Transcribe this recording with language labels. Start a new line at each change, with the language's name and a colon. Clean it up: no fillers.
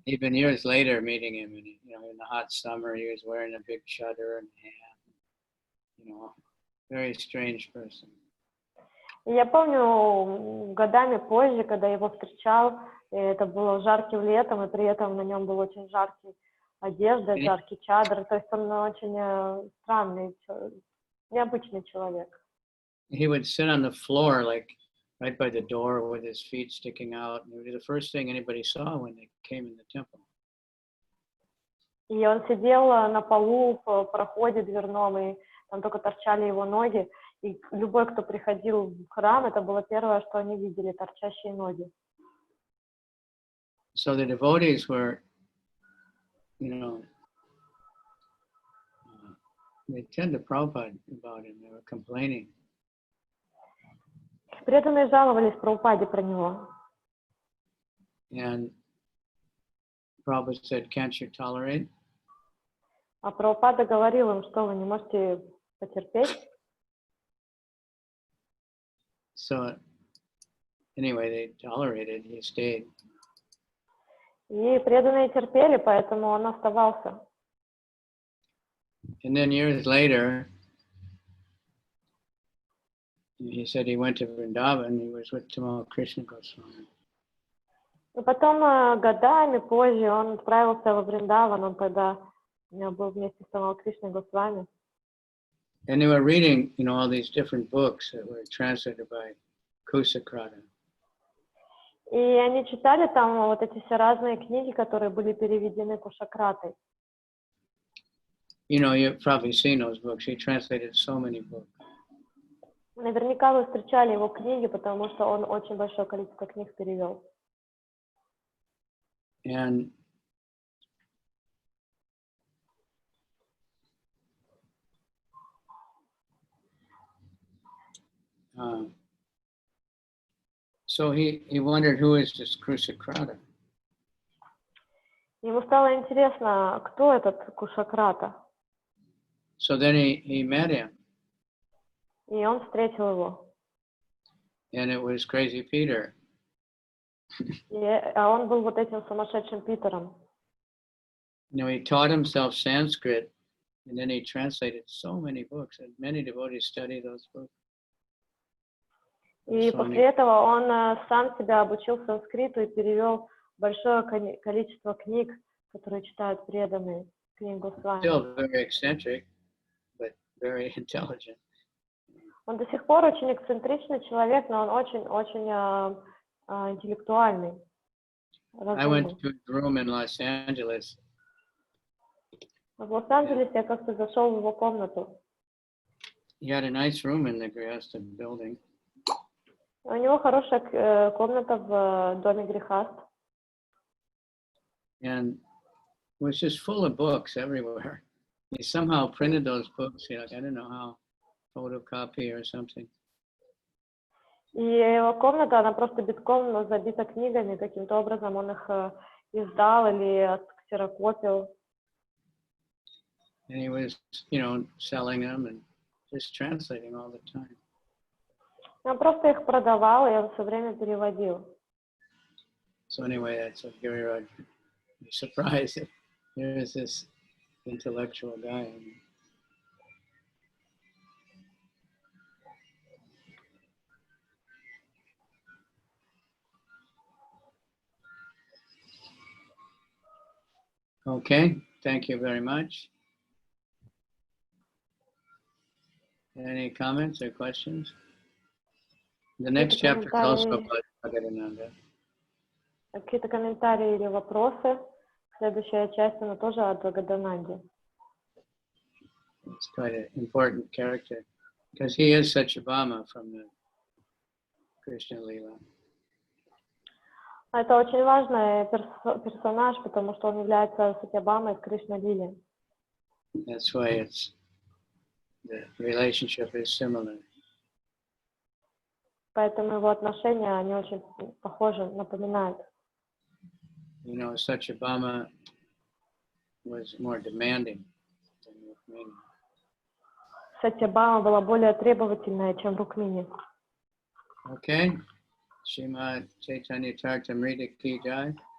English: Even years later, meeting him, and in the hot summer, he was wearing a big chadar and hat. Very strange person.
Russian: И я помню, годами позже, когда я его встречал, это было жарким летом, и при этом на нем был очень жаркий одежда, жаркий чадр, то есть он очень странный, необычный человек.
English: He would sit on the floor, like right by the door, with his feet sticking out. It was the first thing anybody saw when they came in the temple.
Russian: И он сидел на полу в проходе дверном, и там только торчали его ноги. И любой, кто приходил в храм, это было первое, что они видели, торчащие ноги.
English: So the devotees were, you know, they tend to Prabhupada about him. They were complaining.
Russian: Преданные жаловались Прабхупаде про него.
English: And Prabhupada said, "Can't you tolerate?"
Russian: А Прабхупада говорил им, что вы не можете потерпеть.
English: So anyway, they tolerated. He stayed.
Russian: И преданные терпели, поэтому он оставался.
English: And then years later, he said he went to Vrindavan. He was with Tamal Krishna Goswami.
Russian: И потом, годами позже, он отправился во Вриндаван, он тогда был вместе с Тамал Кришной Госвами.
English: And they were reading, you know, all these different books that were translated by Kusakrata.
Russian: И они читали там вот эти все разные книги, которые были переведены Кушакратой.
English: You know, you've probably seen those books. He translated so many books.
Russian: Наверняка вы встречали его книги, потому что он очень большое количество книг перевел.
English: And so he wondered, who is this Kusakrata?
Russian: Ему стало интересно, кто этот Кушакрата.
English: So then he met him.
Russian: И он встретил его.
English: And it was Crazy Peter.
Russian: А он был вот этим сумасшедшим Питером.
English: You know, he taught himself Sanskrit, and then he translated so many books, and many devotees study those books.
Russian: И после этого он сам себя обучил санскриту и перевел большое количество книг, которые читают преданные, книгу Свами.
English: Still very eccentric, but very intelligent.
Russian: Он до сих пор очень эксцентричный человек, но он очень интеллектуальный.
English: I went to his room in Los Angeles.
Russian: В Лос-Анджелесе я как-то зашел в его комнату.
English: He had a nice room in the Grihastha building.
Russian: У него хорошая комната в доме Грихаст.
English: And it was just full of books everywhere. He somehow printed those books, like, I don't know how, photocopy or something.
Russian: И его комната, она просто битком забита книгами, каким-то образом он их издал или отксерокопил.
English: And he was, you know, selling them and just translating all the time.
Russian: Он просто их продавал, и он все время переводил.
English: So anyway, that's what Giriraj was surprised that there is this intellectual guy. Okay, thank you very much. Any comments or questions? The next chapter is also about Jagadānanda.
Russian: Какие-то комментарии или вопросы? Следующая часть, она тоже о Джагадананде.
English: It's quite an important character because he is Satyabhama from the Krishna Lila.
Russian: Это очень важный персонаж, потому что он является Сатьябамой в Кришна-лиле.
English: That's why it's the relationship is similar.
Russian: Поэтому его отношения, они очень похожи, напоминают.
English: You know, Satyabhama was more demanding than Rukmini.
Russian: Сатьябама была более требовательная, чем Рукмини.
English: Okay.
Hindi: Srimad Chайтанья-чаритамрита ki jai.